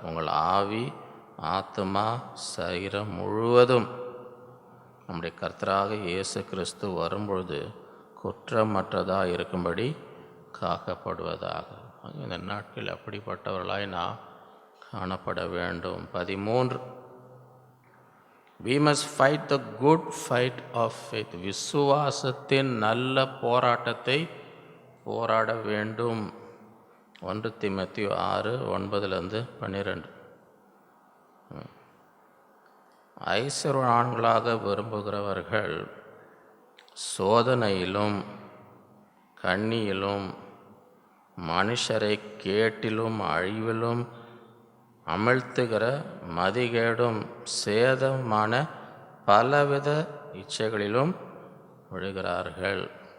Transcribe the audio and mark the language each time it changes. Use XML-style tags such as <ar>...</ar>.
<ta>உங்கள் ஆவி, ஆத்மா, சரீரம் முழுவதும் நம்முடைய கர்த்தராக இயேசு கிறிஸ்து வரும்பொழுது குற்றமற்றதாக இருக்கும்படி காக்கப்படுவதாக. இந்த நாட்களில் அப்படிப்பட்டவர்களாய் நாம் காணப்பட வேண்டும். 13.</ta> <en>We must fight the good fight of faith.</en> <ta>விசுவாசத்தின் நல்ல போராட்டத்தை போராட வேண்டும். 1 தீமோத்தேயு 6:9-12. ஐஸ்வர்யவான்களாக விரும்புகிறவர்கள் சோதனையிலும் கண்ணியிலும் மனுஷரை கேட்டிலும் அழிவிலும் அமிழ்த்துகிற மதிகேடும் சேதமான பலவித இச்சைகளிலும் விழுகிறார்கள்.</ta>